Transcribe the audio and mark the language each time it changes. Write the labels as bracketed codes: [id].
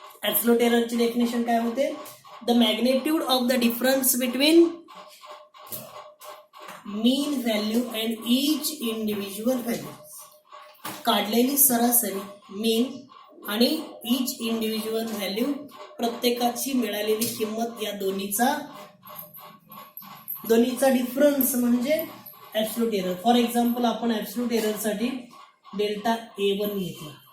[mr] Absolute error ची definition काय होते? [en] The magnitude of the difference between mean value and each individual value. [mr] काढलेली सरासरी मीन आणि ईच इंडिव्हिज्युअल व्हॅल्यू, प्रत्येकाची मिळालेली किंमत, या दोन्हीचा डिफरन्स म्हणजे ऍब्सोल्यूट एरर. फॉर एक्झाम्पल आपण ऍब्सोल्यूट एरर साठी डेल्टा A1 घेतला.